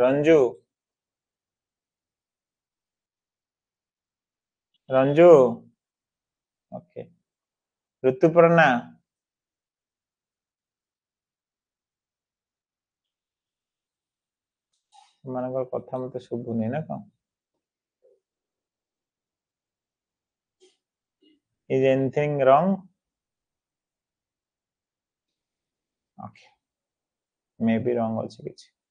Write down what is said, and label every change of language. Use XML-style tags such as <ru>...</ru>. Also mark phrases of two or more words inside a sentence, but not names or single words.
<or>ରଞ୍ଜୁ, ରଞ୍ଜୁ ଓକେ। ଋତୁପର୍ଣ୍ଣା, ସେମାନଙ୍କର କଥା ମତେ ଶୁଭୁନି ନା କଣ?</or> <en>Is anything wrong? Okay, maybe wrong</en> <or>ଅଛି କିଛି।</or>